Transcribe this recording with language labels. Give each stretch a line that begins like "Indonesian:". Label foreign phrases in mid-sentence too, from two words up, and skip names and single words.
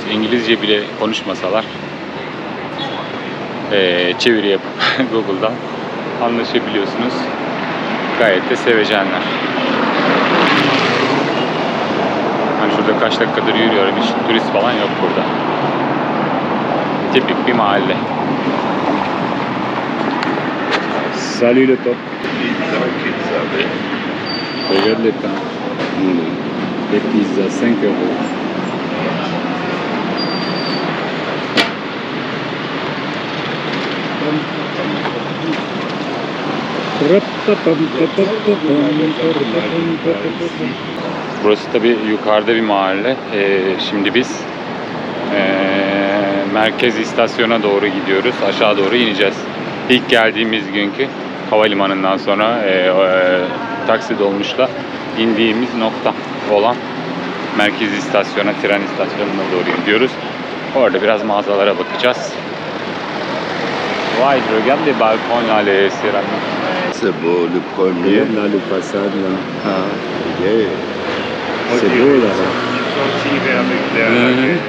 Turkish: İngilizce bile konuşmasalar çeviri yapıp Google'dan anlaşabiliyorsunuz. Gayet de sevecenler. Hani şurada kaç dakikadır yürüyorum, hiç turist falan yok burada. Tipik bir mahalle.
French: Salut le pop. Regarde les pains. Les pizzas 5 €.
Turkish: Burası tabi yukarıda bir mahalle. Şimdi biz merkez istasyona doğru gidiyoruz. Aşağı doğru ineceğiz. İlk geldiğimiz günkü havalimanından sonra taksi dolmuşla indiğimiz nokta olan merkez istasyona, tren istasyonuna doğru gidiyoruz. Orada biraz mağazalara bakacağız. Vay,
French: regarde les balcons là, les céramiques. C'est beau, le premier. Regarde là le façade là. Yeah. C'est beau là. Sortir avec